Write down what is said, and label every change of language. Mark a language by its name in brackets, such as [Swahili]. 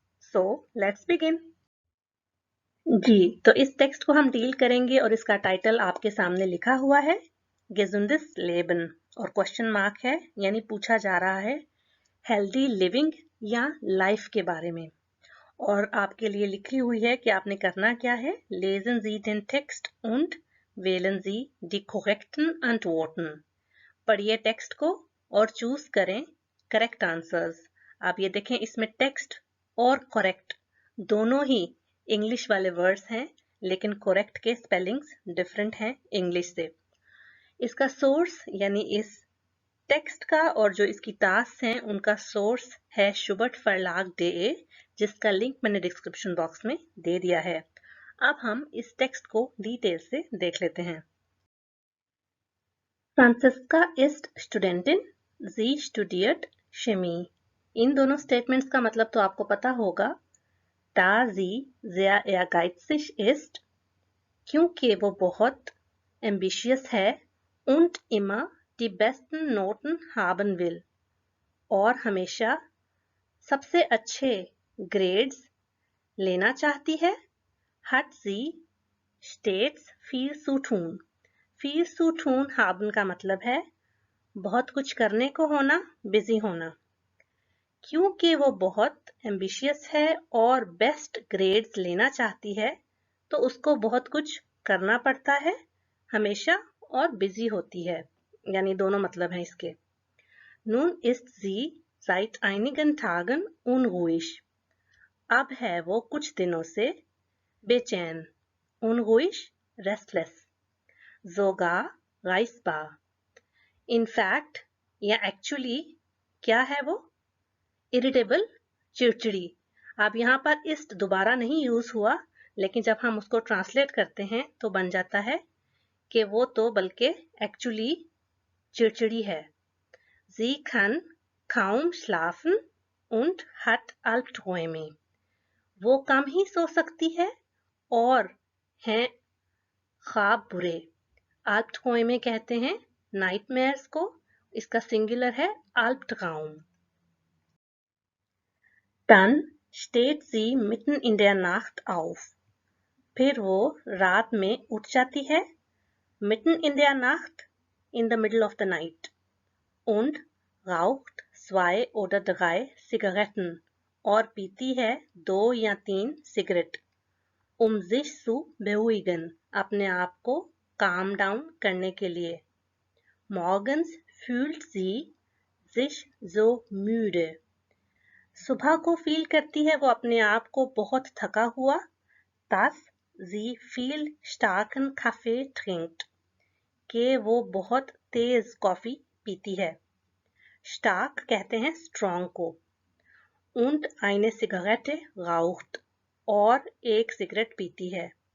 [Hindi] So let's begin. जी, तो इस text को हम डील करेंगे और इसका टाइटल आपके सामने लिखा हुआ है गेजुंडिस लेबन और क्वेश्चन मार्क है, यानी पूछा जा रहा है हेल्दी लिविंग या लाइफ के बारे में। और आपके लिए लिखी हुई है कि आपने करना क्या है। [German] Lesen Sie den Text und wählen Sie die korrekten Antworten। [Hindi] पढ़िए टेक्स्ट को और चूज करें करेक्ट आंसर्स। आप ये देखें, इसमें टेक्स्ट और करेक्ट दोनों ही इंग्लिश वाले वर्ड्स हैं, लेकिन करेक्ट के स्पेलिंग्स डिफरेंट हैं इंग्लिश से। इसका सोर्स यानी इस टेक्स्ट का और जो इसकी टास्क हैं उनका सोर्स है शुबर्ट फर्लाग डे, जिसका लिंक मैंने डिस्क्रिप्शन बॉक्स में दे दिया है। अब हम इस टेक्स्ट को डिटेल से देख लेते हैं। [German] फ्रांसिस्का ist Studentin, sie studiert Chemie। [Hindi] इन दोनों स्टेटमेंट्स का मतलब तो आपको पता होगा। [German] Da sie sehr ehrgeizig ist, [Hindi] क्योंकि वो बहुत एम्बिशियस है, [German] und immer die besten Noten haben will, [Hindi] और हमेशा सबसे अच्छे ग्रेड्स लेना चाहती है। [German] hat sie stets viel zu tun। viel zu tun haben [Hindi] का मतलब है बहुत कुछ करने को होना, बिजी होना। क्योंकि वो बहुत एम्बिशियस है और बेस्ट ग्रेड्स लेना चाहती है, तो उसको बहुत कुछ करना पड़ता है हमेशा और बिजी होती है, यानी दोनों मतलब हैं इसके। [German] Nun ist sie seit einigen Tagen unruhig। [Hindi] अब है वो कुछ दिनों से बेचैन, [German] unruhig [English] restless, [German] sogar reizbar। [English] in fact [Hindi] या actually क्या है वो, इरिटेबल चिड़चिड़ी। अब यहाँ पर इस्ट दोबारा नहीं यूज हुआ, लेकिन जब हम उसको ट्रांसलेट करते हैं तो बन जाता है कि वो तो बल्कि एक्चुअली चिड़चिड़ी है। [German] Sie kann kaum schlafen und hat Albträume। [Hindi] वो कम ही सो सकती है और हैं ख्वाब बुरे। Albträume कहते हैं नाइटमेयर्स को, इसका सिंगुलर है Albtraum। [German] Dann steht sie mitten in der Nacht auf। [Hindi] फिर वो रात में उठ जाती है, [German] mitten in der Nacht, [English] in the middle of the night, [German] und raucht 2 oder 3 Zigaretten, [Hindi] और पीती है 2 या 3 सिगरेट, [German] sich zu beruhigen, [Hindi] अपने आप को काम डाउन करने के लिए। [German] Morgens fühlt sie sich so müde। [Hindi] सुबह को फील करती है वो अपने आप को बहुत थका हुआ, [German] dass sie viel starken Kaffee trinkt, [Hindi] कि वो बहुत तेज कॉफी पीती है। stark कहते हैं स्ट्रॉन्ग को। [German] und eine Zigarette raucht, [Hindi] और एक सिगरेट पीती है।